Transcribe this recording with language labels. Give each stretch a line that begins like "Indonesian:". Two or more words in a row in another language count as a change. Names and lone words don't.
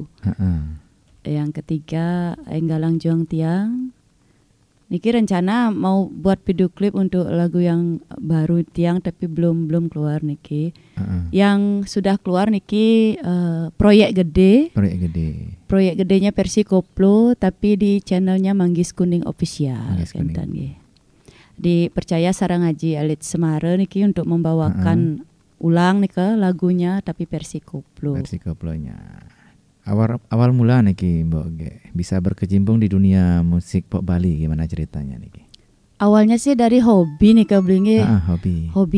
Indonesian: Yang ketiga Enggalang Juang Tiang. Niki rencana mau buat video klip untuk lagu yang baru Tiang tapi belum keluar niki. Yang sudah keluar niki Proyek Gede. Proyek gedenya versi koplo tapi di channelnya Manggis Kuning Official. Dipercaya sarang Haji Alit Semara niki untuk membawakan ulang nih lagunya tapi versi koplo. Versi koplonya. Awal mula niki Mbok Gek bisa berkecimpung di dunia musik pop Bali gimana ceritanya niki? Awalnya sih dari hobi nih Blingi. Hobi